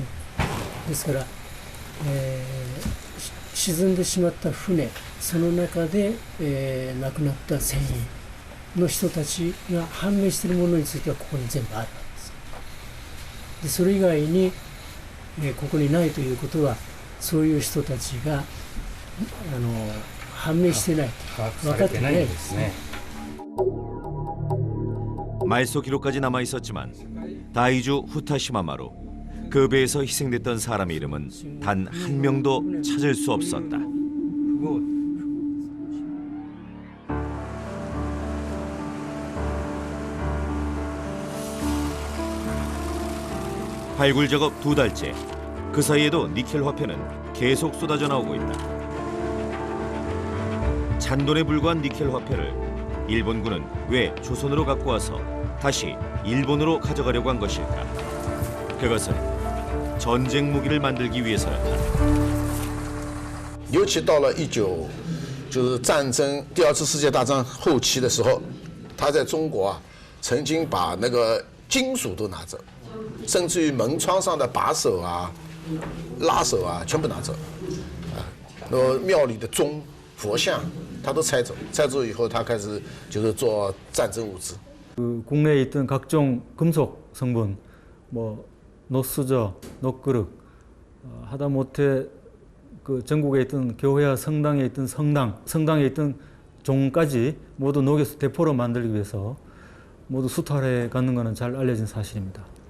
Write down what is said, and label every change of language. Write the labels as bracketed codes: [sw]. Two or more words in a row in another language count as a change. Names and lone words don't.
[ja] ですから、沈んでしまった船、その中で、亡くなった船員の人たちが判明しているものについてはここに全部あるわけです。でそれ以外に、ここにないということは、そういう人たちが判明してない、分かってないですね。 [ko] 말소 기록까지 남아 있었지만 다이주 후타시마마루 그 배에서 희생됐던 사람의 이름은 단 한 명도 찾을 수 없었다. 발굴 작업 2달째. 그 사이에도 니켈 화폐는 계속 쏟아져 나오고 있다. 잔돈에 불과한 니켈 화폐를 일본군은 왜 조선으로 갖고 와서 다시 일본으로 가져가려고 한 것일까? 그것은 전쟁 무기를 만들기 위해서였다. [zh] 尤其到了就是战争第二次世界大战后期的时候，他在中国啊，曾经把那个金属都拿走，甚至于门窗上的把手啊、拉手啊，全部拿走。那么庙里的钟、佛像，他都拆走。拆走以后，他开始就是做战争物资。 [ko] 국내에 있던 각종 금속 성분, 뭐 노수저, 노그릇, 하다못해 그 전국에 있던 교회와 성당에 있던 성당에 있던 종까지 모두 녹여서 대포로 만들기 위해서 모두 수탈해 갔는 것은 잘 알려진 사실입니다.